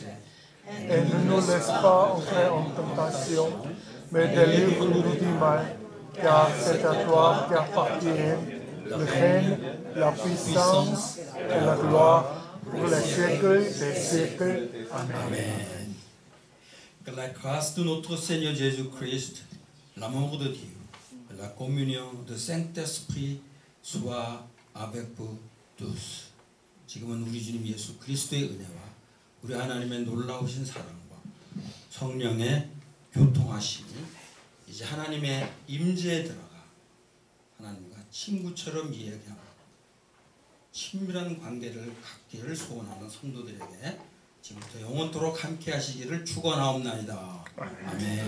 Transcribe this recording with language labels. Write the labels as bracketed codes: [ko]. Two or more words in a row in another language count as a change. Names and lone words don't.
[fr] Et ne nous laisse pas entrer en tentation, mais délivre-nous du mal, car c'est à toi qu'appartiennent le règne, la puissance et la gloire pour les siècles des siècles. Amen. Amen. Que la grâce de notre Seigneur Jésus-Christ, l'amour de Dieu, et la communion du Saint-Esprit soit avec vous tous. [ko] 지금은 우리 주님 예수 그리스도의 은혜와 우리 하나님의 놀라우신 사랑과 성령의 교통하심이 이제 하나님의 임재에 들어가 하나님과 친구처럼 이야기하고 친밀한 관계를 갖기를 소원하는 성도들에게 지금부터 영원토록 함께 하시기를 축원하옵나이다.